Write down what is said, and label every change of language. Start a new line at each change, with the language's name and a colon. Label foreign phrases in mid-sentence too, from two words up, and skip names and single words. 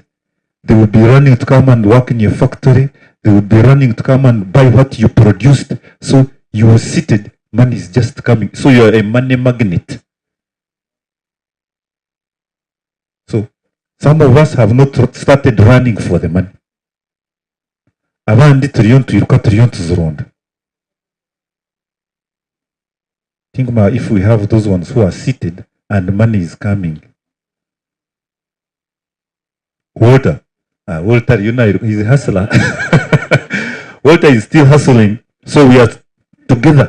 English: They would be running to come and work in your factory. They would be running to come and buy what you produced. So you were seated, money is just coming. So you are a money magnet. So some of us have not started running for the money.
Nyankole: Abandi turiyon tuzironda.
English: Think about if we have those ones who are seated and money is coming. Walter, you know, he's a hustler. Walter is still hustling. So we are together.